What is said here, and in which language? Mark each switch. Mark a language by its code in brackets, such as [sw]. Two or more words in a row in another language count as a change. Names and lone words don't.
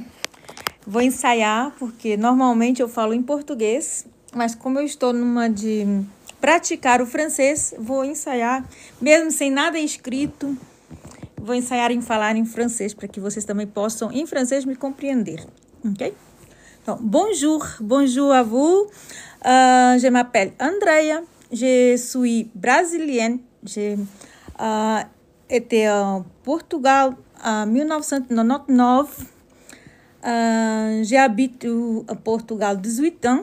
[pt] Vou ensaiar, porque normalmente eu falo em português, mas como eu estou numa de praticar o francês, vou ensaiar, mesmo sem nada escrito, vou ensaiar em falar em francês, para que vocês também possam, em francês, me compreender, ok? [fr] Donc, bonjour à vous. Je m'appelle Andrea, je suis brésilienne. J'ai été au Portugal en 1999. J'habite au Portugal 18 ans.